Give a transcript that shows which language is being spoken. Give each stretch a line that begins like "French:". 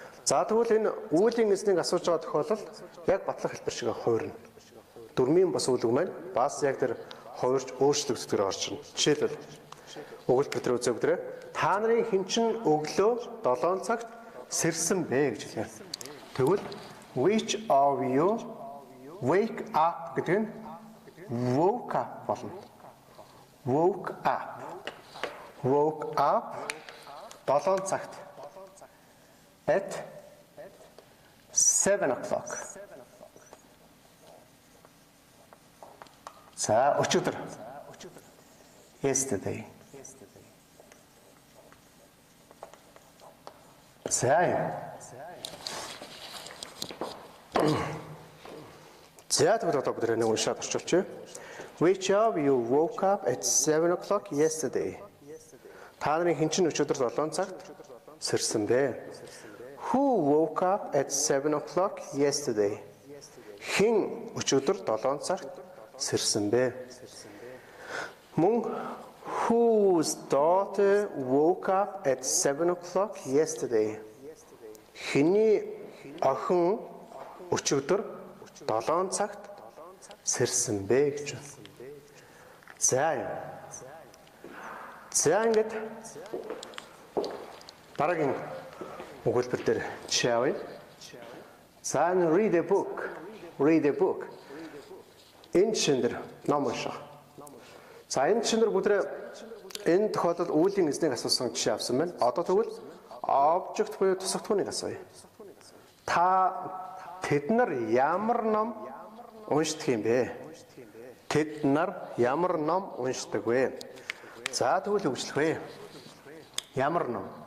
Mongolian: За тэгвэл энэ үүлийн эзнийг асууж байгаа тохиолдолд яг батлах хэлбэр шиг хуурна. Дөрмийн бус үйлг маань бас яг тэр хуурж өөрчлөгддөг орж ирнэ. Жишээлбэл өгүүлбэр дээр үзээ бүгдээ та нарын хинчин өглөө 7 цагт сэрсэн бэ гэж хэлээ. Тэгвэл
English: which of you wake up
Mongolian: гэдэг нь
English: woke up
Mongolian: болно.
English: Woke up
Mongolian: 7 цагт
English: at 7 o'clock.
Mongolian: За өчигдөр
English: yesterday.
Mongolian: За тэгвэл одоо бид нэг уншаад орчуулчих.
English: Which of you woke up at 7 o'clock yesterday?
Mongolian: Та нарын хинчин өчигдөр 7 цагт сэрсэн бэ?
English: Who woke up at 7 o'clock yesterday?
Mongolian: Хэн өчигдөр 7 цагт сэрсэн бэ? Мөн
English: whose daughter woke up at 7 o'clock yesterday?
Mongolian: Хэний охин өчигдөр 7 цагт сэрсэн бэ гэж байна. За ингээд дараагийн өгүүлбэр дээр жишээ авъя.
English: За read a book.
Mongolian: Энэ шинээр ном унших. За энэ шинээр бүдрээ энэ тохиолдолд үүлийн эзнийг асуусан жишээ авсан байна. Одоо тэгвэл object буюу тусгатгууныг асууя. Та тэд нар ямар ном уншдаг юм бэ? Тэд нар ямар ном уншдаг вэ? За тэгвэл үгжлэх вэ? Ямар ном?